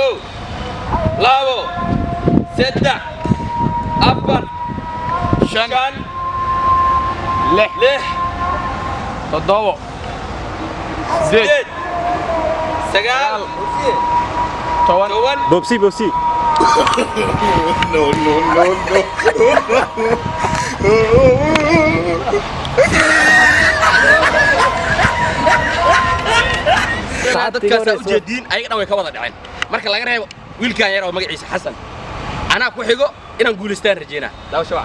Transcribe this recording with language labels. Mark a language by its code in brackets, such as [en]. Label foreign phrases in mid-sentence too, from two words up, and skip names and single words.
[so] Labo. Saddex. Afar. Shan. Lix. Toddobo. Sideed. Sagaal. Toban. Bobsi. [en] No, no, no, no. [so] dadkaas u jeedin ayaga dhan way ka wada dhaceen marka laga reebo wiilkan yar oo magaciisa Xasan ana ku xigo inaan guuleystaan rajeena daawasho wacan